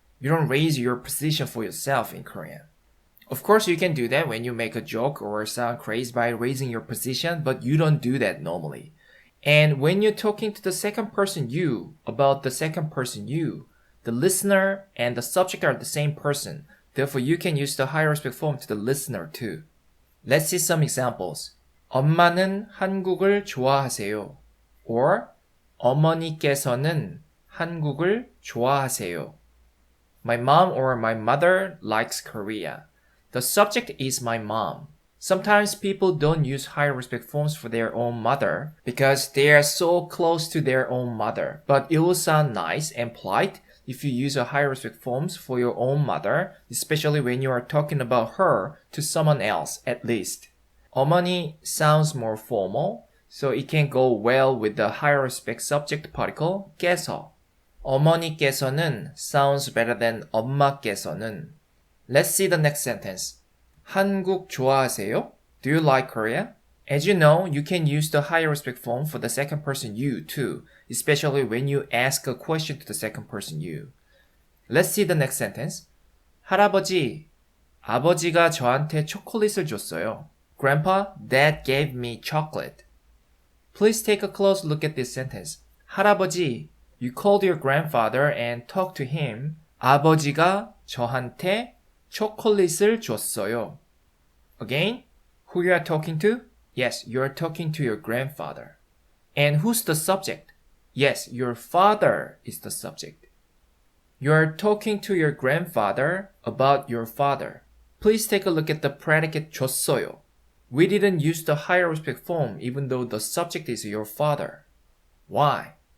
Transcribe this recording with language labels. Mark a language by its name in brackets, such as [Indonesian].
[English] You don't raise your position for yourself in Korean. Of course, you can do that when you make a joke or sound crazy by raising your position, but you don't do that normally. And when you're talking to the second person you about the second person you, the listener and the subject are the same person. Therefore, you can use the higher respect form to the listener too. Let's see some examples. [Korean] 엄마는 한국을 좋아하세요. Or 어머니께서는 한국을 좋아하세요. [English] My mom or my mother likes Korea. The subject is my mom. Sometimes people don't use higher respect forms for their own mother because they are so close to their own mother. But it will sound nice and polite if you use a higher respect forms for your own mother, especially when you are talking about her to someone else at least. 어머니 sounds more formal, so it can go well with the higher respect subject particle 께서. 어머니께서는 sounds better than 엄마께서는. Let's see the next sentence. [Korean] 한국 좋아하세요? [English] Do you like Korea? As you know, you can use the higher respect form for the second person you too, especially when you ask a question to the second person you. Let's see the next sentence. [Korean] 할아버지, 아버지가 저한테 초콜릿을 줬어요. [English] Grandpa, Dad gave me chocolate. Please take a close look at this sentence. 할아버지, you called your grandfather and talked to him. [Korean] 아버지가 저한테 초콜릿을 줬어요. [English] Again, who you are talking to? Yes, you are talking to your grandfather. And who's the subject? Yes, your father is the subject. You are talking to your grandfather about your father. Please take a look at the predicate 줬어요. We didn't use the higher respect form even though the subject is your father. Why?